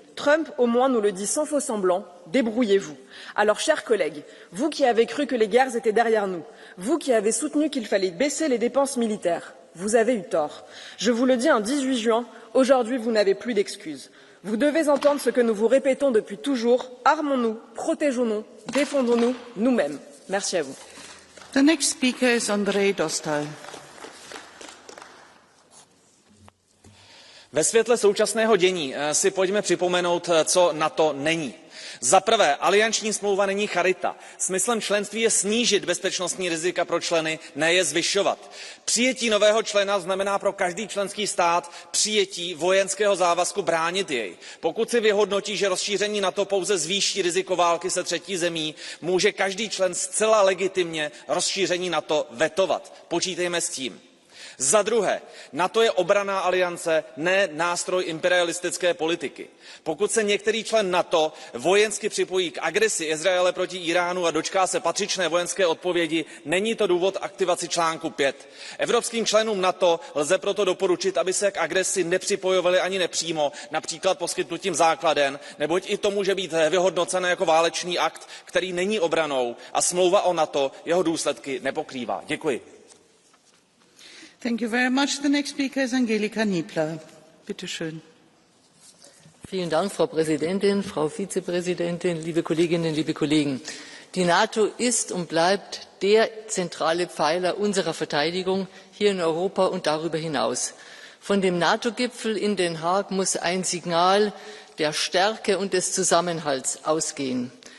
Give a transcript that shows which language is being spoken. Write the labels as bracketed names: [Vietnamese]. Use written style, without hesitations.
[French] Trump, au moins, nous le dit sans faux semblant, débrouillez-vous. Alors, chers collègues, vous qui avez cru que les guerres étaient derrière nous, vous qui avez soutenu qu'il fallait baisser les dépenses militaires, vous avez eu tort. Je vous le dis un 18 juin, aujourd'hui vous n'avez plus d'excuses. Vous devez entendre ce que nous vous répétons depuis toujours, armons-nous, protégeons-nous, défendons-nous nous-mêmes. Merci à vous. [English] The next speaker is Andrej Dostal. [Czech] Ve světle současného dění si pojďme připomenout, co NATO není. Za prvé, alianční smlouva není charita. Smyslem členství je snížit bezpečnostní rizika pro členy, ne je zvyšovat. Přijetí nového člena znamená pro každý členský stát přijetí vojenského závazku bránit jej. Pokud si vyhodnotí, že rozšíření NATO pouze zvýší riziko války se třetí zemí, může každý člen zcela legitimně rozšíření NATO vetovat. Počítejme s tím. Za druhé, NATO je obranná aliance, ne nástroj imperialistické politiky. Pokud se některý člen NATO vojensky připojí k agresi Izraele proti Íránu a dočká se patřičné vojenské odpovědi, není to důvod aktivaci článku 5. Evropským členům NATO lze proto doporučit, aby se k agresi nepřipojovali ani nepřímo, například poskytnutím základen, neboť i to může být vyhodnoceno jako válečný akt, který není obranou a smlouva o NATO jeho důsledky nepokrývá. Děkuji. [English] Thank you very much. The next speaker is Angelika Niebler. [German] Bitte schön. Vielen Dank, Frau Präsidentin, Frau Vizepräsidentin, liebe Kolleginnen, liebe Kollegen. Die NATO ist und bleibt der zentrale Pfeiler unserer Verteidigung hier in Europa und darüber hinaus. Von dem NATO-Gipfel in Den Haag muss ein Signal der Stärke und des Zusammenhalts ausgehen.